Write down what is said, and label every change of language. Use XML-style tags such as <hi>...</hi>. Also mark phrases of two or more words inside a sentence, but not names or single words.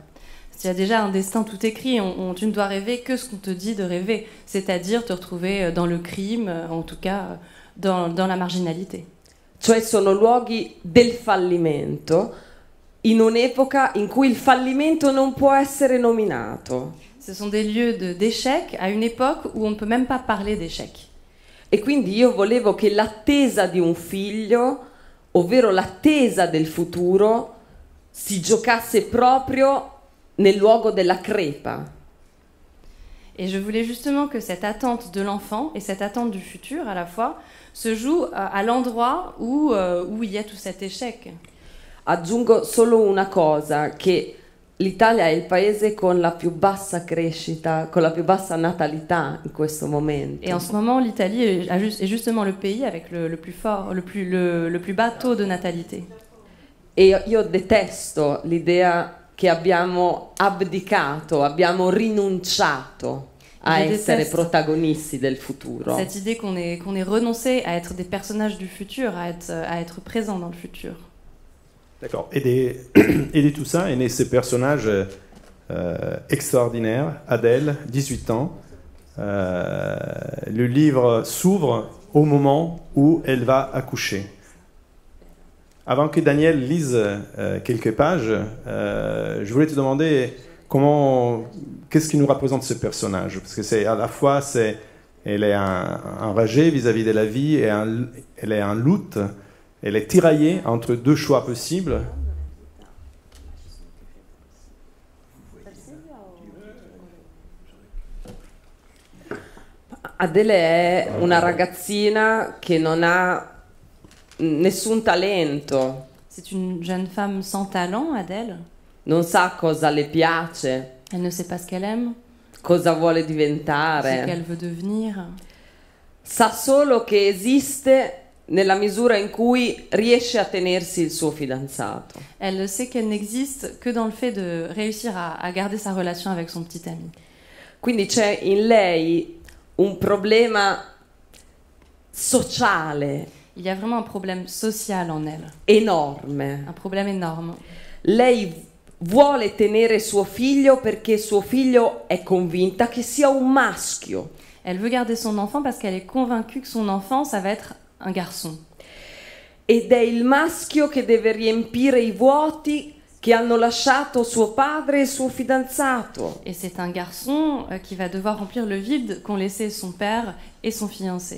<fr>Tu as déjà un destin tout écrit, tu ne dois rêver que ce qu'on te dit de rêver, c'est-à-dire te retrouver dans le crime, en tout cas dans la marginalité.</fr> <it>Cioè sono luoghi del fallimento in un'epoca in cui il fallimento non può essere nominato.</it> <fr>Ce sont des lieux d'échec à une époque où on ne peut même pas parler d'échec.</fr> <it>E quindi io volevo che l'attesa di un figlio, ovvero l'attesa del futuro, si giocasse proprio nel luogo della crepa.</it> <fr>Et je voulais justement que cette attente de l'enfant et cette attente du futur à la fois se joue à l'endroit où il y a tout cet échec.</fr> <it>Aggiungo solo una cosa, che l'Italia è il paese con la più bassa crescita, con la più bassa natalità in questo momento.</it> <fr>Et en ce moment, l'Italie est justement le pays avec le plus fort, le plus bas taux de natalité.</fr> <it>E io detesto l'idea che abbiamo abdicato, abbiamo rinunciato a essere protagonisti del futuro.</it> <fr>Cette idée qu'on est renoncé à être des personnages du futur, à être présent dans le futur. D'accord. Et de tout ça est né ces personnages extraordinaires. Adèle, 18 ans. Le livre s'ouvre au moment où elle va accoucher. Avant que Daniel lise quelques pages, je voulais te demander qu'est-ce qui nous représente ce personnage? Parce que c'est à la fois, elle est enragée vis-à-vis de la vie, et elle est en lutte, elle est tiraillée entre deux choix possibles.</fr> <it>Adele è una ragazzina che non ha nessun talento.</it> <fr>C'est une jeune femme sans talent, Adèle.</fr> <it>Non sa cosa le piace.</it> <fr>Elle ne sait pas ce qu'elle aime.</fr> <it>Cosa vuole diventare.</it> <fr>Ce qu'elle veut devenir.</fr> <it>Sa solo che esiste nella misura in cui riesce a tenersi il suo fidanzato.</it> <fr>Elle sait qu'elle n'existe que dans le fait de réussir à garder sa relation avec son petit ami.</fr> <it>Quindi c'è in lei un problema sociale.</it> <fr>Il y a vraiment un problème social en elle.</fr> <it>Enorme.</it> <fr>Un problème énorme.</fr> <it>Lei vuole tenere suo figlio perché suo figlio è convinta che sia un maschio.</it> <fr>Elle veut garder son enfant parce qu'elle est convaincue que son enfant, ça va être un garçon.</fr> <it>Ed è il maschio che deve riempire i vuoti che hanno lasciato suo padre e suo fidanzato.</it> <fr>Et c'est un garçon qui va devoir remplir le vide qu'ont laissé son père et son fiancé.</fr>